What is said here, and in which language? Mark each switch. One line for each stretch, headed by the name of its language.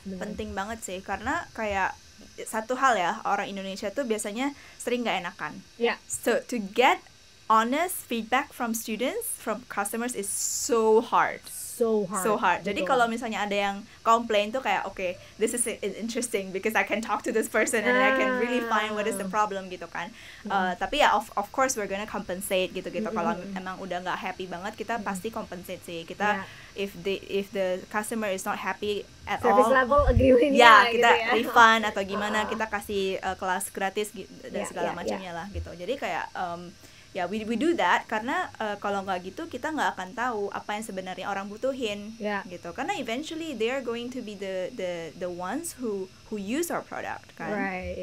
Indonesian: Penting banget sih, karena kayak satu hal ya, orang Indonesia tuh biasanya sering nggak enakan.
English: So to get honest feedback from students, from customers is so hard. so hard.
Indonesian: Jadi kalau misalnya ada yang complain tuh kayak
English: okay, this is interesting because I can talk to this person and I can really find what is the problem
Indonesian: gitu kan.
English: Tapi ya of course we're gonna compensate gitu. Kalau emang udah nggak happy banget, kita pasti compensate sih.
Indonesian: Kita
English: if the customer is not happy at service all, level agreement
Indonesian: kita gitu ya. refund atau gimana, kita kasih kelas gratis dan segala macamnya lah gitu. Jadi kayak
English: we do that
Indonesian: karena kalau nggak gitu kita nggak akan tahu apa yang sebenarnya orang butuhin gitu.
English: Karena eventually they are going to be the ones who use our product
Indonesian: kan.